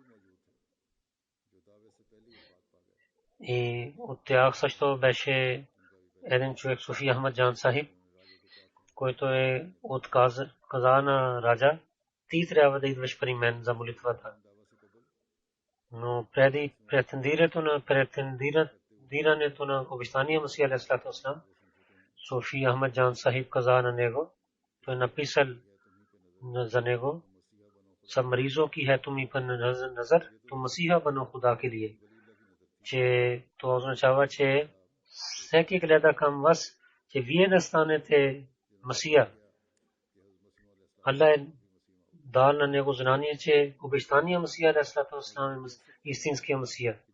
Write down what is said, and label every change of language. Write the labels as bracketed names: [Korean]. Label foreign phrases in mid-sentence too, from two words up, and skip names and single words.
[Bulgarian] И от тях също беше един човек Суфи Ахмад Джан Сахиб, който е каза на раджа, ти трябва да идваш при мен за молитвата. Но преди претендирането на обещания Масия [Arabic] عليه الصلاة والسلام, [Bulgarian] Суфи Ахмад Джан Сахиб каза на него, той написал за него, [Urdu] سب مریضوں کی ہے تمہیں پر نظر تم مسیحا بنو خدا کے لیے. [Bulgarian] Че това означава, че всеки гледа към вас, че вие да станете Масия. Аллах е дал на него знание, че обещания Масия [Arabic] عليه الصلاة والسلام [Bulgarian] е истинския Масия.